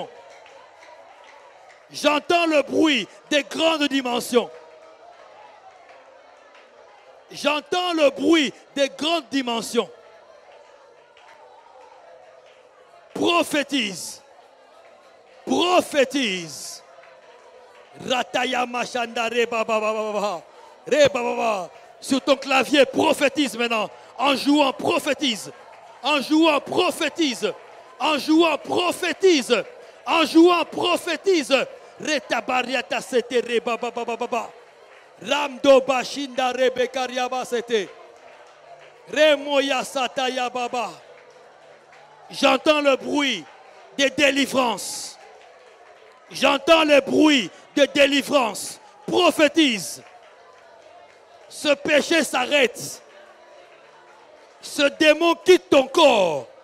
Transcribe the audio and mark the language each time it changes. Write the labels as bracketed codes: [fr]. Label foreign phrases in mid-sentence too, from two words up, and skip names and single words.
[fr] J'entends le bruit des grandes dimensions. J'entends le bruit des grandes dimensions. Prophétise. Prophétise. Rataya machanda reba baba baba. Sur ton clavier, prophétise maintenant. En jouant, prophétise. En jouant, prophétise. En jouant, prophétise. En jouant, prophétise. Retabariata sete reba baba baba. Ramdo bashinda rebekariaba sete. Remoya sataya baba. J'entends le bruit des délivrances. J'entends le bruit de délivrance. Prophétise. Ce péché s'arrête. Ce démon quitte ton corps.